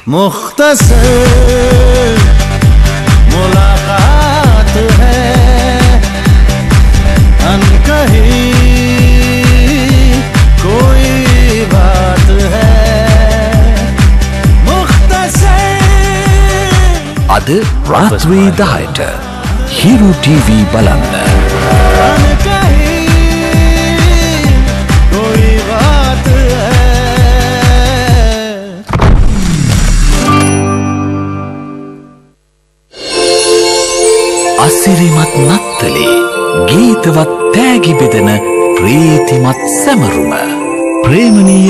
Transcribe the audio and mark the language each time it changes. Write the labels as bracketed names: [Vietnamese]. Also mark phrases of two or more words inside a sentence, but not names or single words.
[Hindi] मुख्तसर मुलाकात है अनकही कोई बात है मुख्तसर। [Sinhala] අද රාත්‍රී 10ට හිරු ටීවී බලන්න. අසිරිමත් නත්තලේ ගීතවත් තෑගි බෙදෙන ප්‍රීතිමත් සැමරුම ප්‍රේමණීය